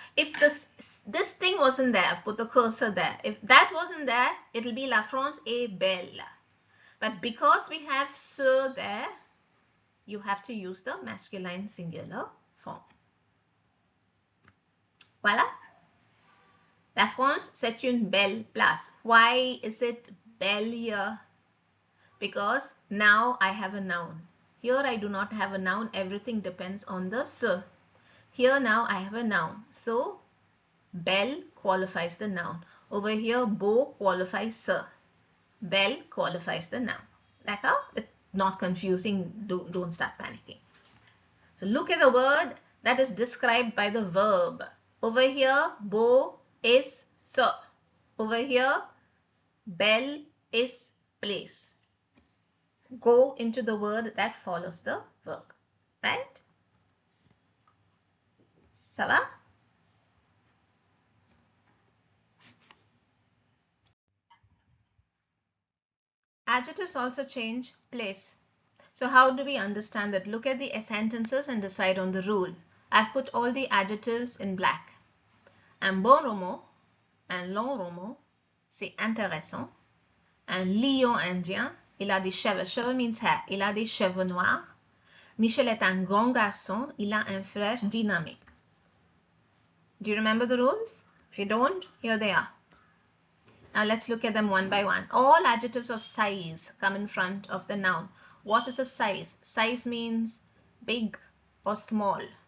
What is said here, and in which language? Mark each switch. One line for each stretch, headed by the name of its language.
English: If this thing wasn't there, I've put the cursor there. If that wasn't there, it'll be
French: La France est belle.
English: But because we have ce there, you have to use the masculine singular form.
French: Voilà. La France, c'est une belle place.
English: Why is it belle here? Because now I have a noun. Here I do not have a noun. Everything depends on the ce. Here now I have a noun. So, belle qualifies the noun. Over here, beau qualifies ce. Belle qualifies the noun.
French: D'accord?
English: It's not confusing. Don't start panicking. So, look at the word that is described by the verb. Over here, beau is ce. Over here, belle is place. Go into the word that follows the verb. Right?
French: Ça va?
English: Adjectives also change place. So how do we understand that? Look at the sentences and decide on the rule. I've put all the adjectives in black.
French: Un bon roman, un long roman, c'est intéressant. Un lion indien, il a des cheveux.
English: Cheveux means hair.
French: Il a des cheveux noirs. Michel est un grand garçon. Il a un frère dynamique.
English: Do you remember the rules? If you don't, here they are. Now let's look at them one by one. All adjectives of size come in front of the noun. What is a size? Size means big or small.